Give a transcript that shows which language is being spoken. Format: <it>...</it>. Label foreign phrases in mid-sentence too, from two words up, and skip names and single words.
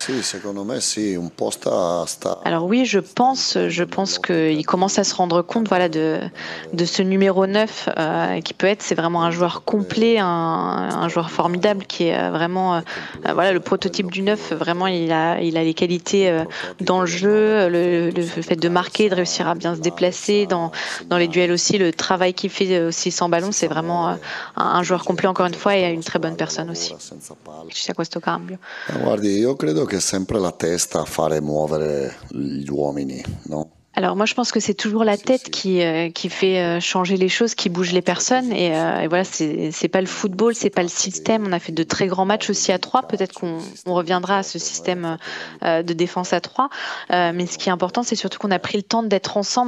<fr>Alors oui, je pense qu'il commence à se rendre compte, voilà, de ce numéro 9 qui peut être, c'est vraiment un joueur complet, un joueur formidable qui est vraiment voilà, le prototype du 9. Vraiment, il a les qualités dans le jeu, le fait de marquer, de réussir à bien se déplacer dans les duels aussi, le travail qu'il fait aussi sans ballon, c'est vraiment un joueur complet encore une fois et une très bonne personne aussi.</fr> <it>Ci sia questo cambio. Guardi, io credo che è sempre la testa a fare muovere gli uomini, no?</it> <fr>Alors moi je pense que c'est toujours la tête qui fait changer les choses, qui bouge les personnes et voilà, c'est pas le football, c'est pas le système. On a fait de très grands matchs aussi à 3. Peut-être qu'on reviendra à ce système de défense à 3. Mais ce qui est important, c'est surtout qu'on a pris le temps d'être ensemble.</fr>